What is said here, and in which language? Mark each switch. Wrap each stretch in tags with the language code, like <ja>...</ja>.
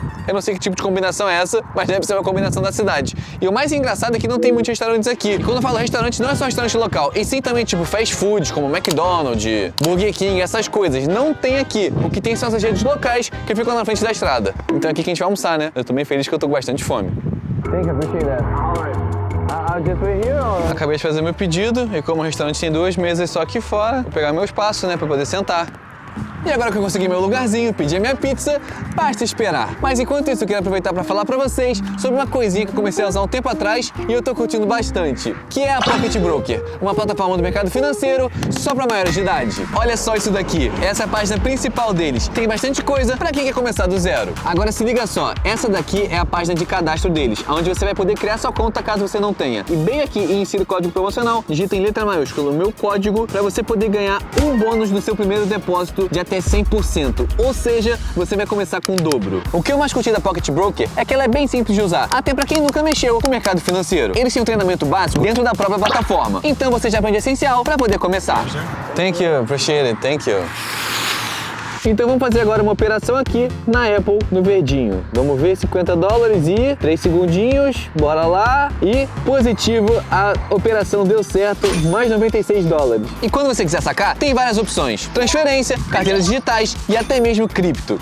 <pt>Eu não sei que tipo de combinação é essa, mas deve ser uma combinação da cidade. E o mais engraçado é que não tem muitos restaurantes aqui. E quando eu falo restaurante, não é só restaurante local, e sim também tipo fast food, como McDonald's, Burger King, essas coisas. Não tem aqui. O que tem são essas redes locais que ficam na frente da estrada. Então é aqui que a gente vai almoçar, né? Eu tô bem feliz que eu tô com bastante fome.</pt> <en>Thank you, appreciate that.</en> <pt>Acabei de fazer meu pedido e como o restaurante tem 2 mesas só aqui fora, vou pegar meu espaço, né, pra poder sentar. E agora que eu consegui meu lugarzinho, pedi a minha pizza, basta esperar. Mas enquanto isso, eu quero aproveitar para falar para vocês sobre uma coisinha que eu comecei a usar um tempo atrás e eu tô curtindo bastante, que é a Pocket Broker, uma plataforma do mercado financeiro só para maiores de idade. Olha só isso daqui, essa é a página principal deles. Tem bastante coisa para quem quer começar do zero. Agora se liga só, essa daqui é a página de cadastro deles, onde você vai poder criar sua conta caso você não tenha. E bem aqui insira o código promocional, digita em letra maiúscula o meu código para você poder ganhar um bônus no seu primeiro depósito de até 100%, ou seja, você vai começar com o dobro. O que eu mais curti da Pocket Broker é que ela é bem simples de usar, até pra quem nunca mexeu com o mercado financeiro. Eles têm um treinamento básico dentro da própria plataforma, então você já aprende o essencial pra poder começar.</pt> <en>Thank you, appreciate it, thank you.</en> <pt>Então vamos fazer agora uma operação aqui na Apple, no verdinho. Vamos ver, $50 e 3 segundinhos, bora lá. E positivo, a operação deu certo, mais $96. E quando você quiser sacar, tem várias opções. Transferência, carteiras digitais e até mesmo cripto.</pt>